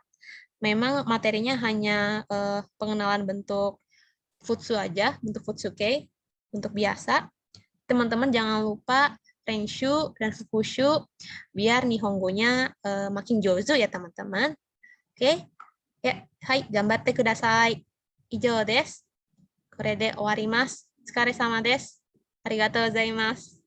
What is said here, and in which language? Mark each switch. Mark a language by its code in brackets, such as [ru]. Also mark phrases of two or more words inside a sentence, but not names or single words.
[id] Memang materinya hanya pengenalan bentuk futsu aja, bentuk futsukei, bentuk biasa. Teman-teman jangan lupa renshu dan fukushu biar nihongonya makin jozo ya teman-teman. Oke, ya, hai, [ja] 頑張ってください. 以上です. これで終わります。お疲れ様です。ありがとうございます。